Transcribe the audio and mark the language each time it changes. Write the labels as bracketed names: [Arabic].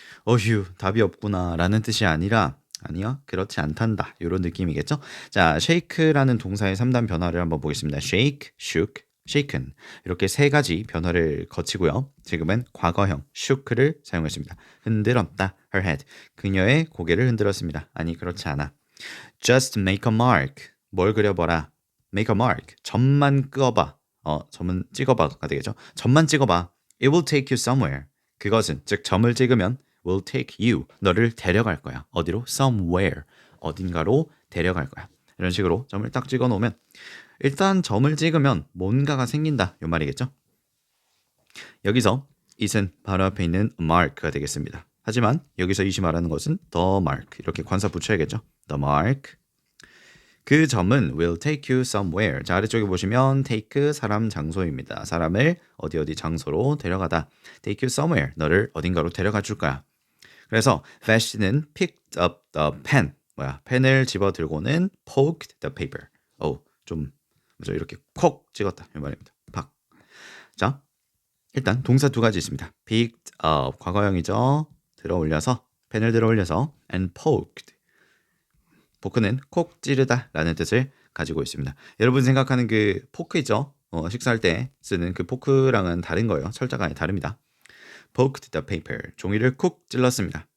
[Korean] 어휴, 답이 없구나 라는 뜻이 아니라 아니요, 그렇지 않단다 이런 느낌이겠죠. 자, shake라는 동사의 3단 변화를 한번 보겠습니다. shake, shook, shaken 이렇게 세 가지 변화를 거치고요. 지금은 과거형 shook를 사용했습니다. 흔들었다, [English] her head, [Korean] 그녀의 고개를 흔들었습니다. 아니, 그렇지 않아. [English] just make a mark, [Korean] 뭘 그려봐라. [English] make a mark, [Korean] 점만 끄어봐. 점은 찍어봐가 되겠죠. 점만 찍어봐. [English] It will take you somewhere. [Korean] 그것은 즉 점을 찍으면 [English] will take you, [Korean] 너를 데려갈 거야. 어디로? somewhere, 어딘가로 데려갈 거야. 이런 식으로 점을 딱 찍어 놓으면 일단 점을 찍으면 뭔가가 생긴다 이 말이겠죠. 여기서 it은 바로 앞에 있는 mark가 되겠습니다. 하지만 여기서 it이 말하는 것은 the mark, 이렇게 관사 붙여야겠죠. the mark. 그 점은 [English] will take you somewhere. [Korean] 자, 아래쪽에 보시면 take 사람 장소입니다. 사람을 어디 장소로 데려가다. [English] take you somewhere. [Korean] 너를 어딘가로 데려가 줄 거야. 그래서 [English] Vashti는 picked up the pen. [Korean] 펜을 집어 들고는 [English] poked the paper. [Korean] 좀 이렇게 콕 찍었다 이 말입니다. 팍. 자, 일단 동사 두 가지 있습니다. picked up 과거형이죠. 들어올려서 펜을 들어올려서 and poked. 포크는 콕 찌르다 라는 뜻을 가지고 있습니다. 여러분 생각하는 그 포크 있죠? 식사할 때 쓰는 그 포크랑은 다른 거예요. 철자가 다릅니다. [English] poked the paper. [Korean] 종이를 콕 찔렀습니다.